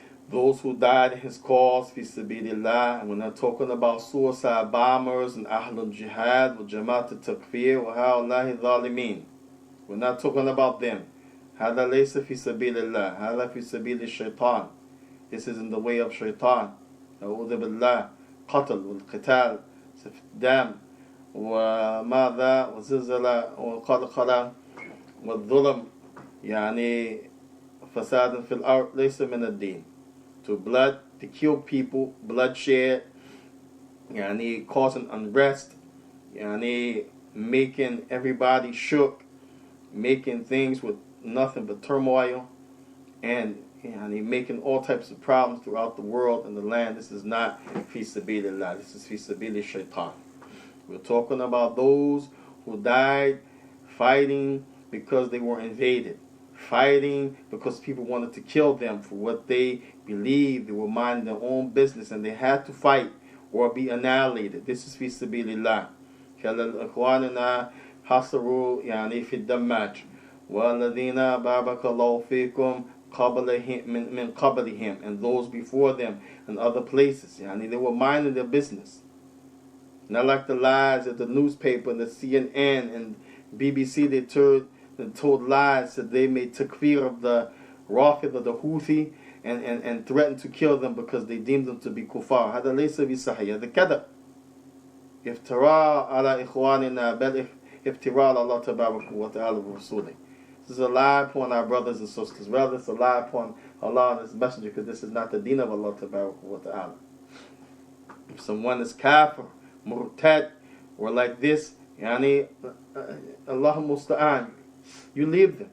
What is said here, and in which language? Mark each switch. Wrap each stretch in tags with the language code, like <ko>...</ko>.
<en>Those who died in His cause, fi sabilillah. And we're not talking about suicide bombers and</en> <ar>ahlul jihad, wa jamaat al-takfir, wa ha'ulahi dhalimin.</ar> <en>We're not talking about them.</en> <ar>هذا ليس في سبيل الله. هذا في سبيل الشيطان.</ar> <en>This is in the way of shaitan.</en> <ar>أعوذ بالله. قتل والقتال سفك الدم وماذا وزلزلة وقلقلة والظلم يعني فساد في الأرض ليس من الدين.</ar> <en>To kill people, bloodshed, يعني causing unrest, يعني making everybody shook, making things with nothing but turmoil, and making all types of problems throughout the world and the land. This is not fi sabilillah. This is fi sabili shaitan. We're talking about those who died fighting because they were invaded, fighting because people wanted to kill them for what they believed. They were minding their own business and they had to fight or be annihilated. This is fi sabilillah.</en> <ar>كالإخواننا حصروا يعني في الدماج والذين بارك الله فيكم قبلهم من قبلهم,</ar> <en>and those before them in other places. They were minding their business. Not like the lies of the newspaper and the CNN and BBC. They told lies that they made takfir of the Rafid of the Houthi and threatened to kill them because they deemed them to be kuffar.</en> <ar>هذا ليس بصحيح. هذا كذب. افتراء على إخواننا بل افتراء على الله تبارك وتعالى ورسوله.</ar> <en>This is a lie upon our brothers and sisters. Rather, it's a lie upon Allah and His Messenger, because this is not the deen of Allah tabarak wa ta'ala. If someone is kafir, murtad, or like this, Allah musta'an, you leave them.</en>